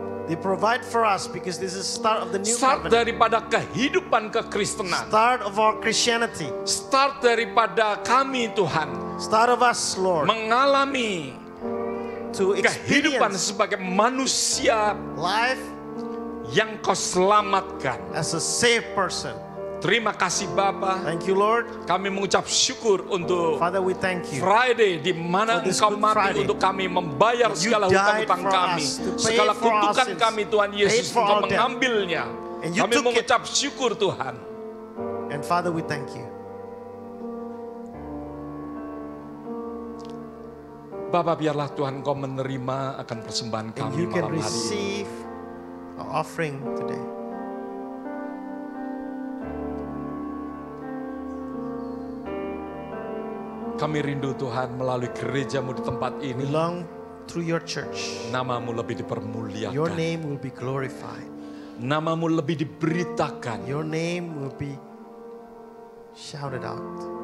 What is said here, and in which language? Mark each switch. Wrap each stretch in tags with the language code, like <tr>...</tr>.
<en>They provide for us because this is start of the new start covenant.</en> <id>Daripada kehidupan kekristenan.</id> <en>Start of our Christianity.</en> <id>Start daripada kami Tuhan.</id> <en>Start of us, Lord.</en> <id>Mengalami kehidupan sebagai manusia.</id> <en>Life</en> <id>yang kau selamatkan</id> <en>as a saved person.</en> <id>Terima kasih Bapa.</id> <en>Thank you Lord.</en> <id>Kami mengucap syukur untuk</id> <en>Father, we thank you.</en> <id>Friday di mana Engkau mati untuk kami, membayar segala hutang-hutang kami, segala kutukan kami Tuhan Yesus, Engkau mengambilnya. Kami mengucap syukur Tuhan.</id> <en>And Father, we thank you.</en> <id>Bapa, biarlah Tuhan Engkau menerima akan persembahan kami malam hari ini.</id> <en>Offering today.</en> <id>Kami rindu Tuhan melalui gerejamu di tempat ini.</id> <en>Belong through your church.</en> <id>Namamu lebih dipermuliakan.</id> <en>Your name will be glorified.</en> <id>Namamu lebih diberitakan.</id> <en>Your name will be shouted out.</en>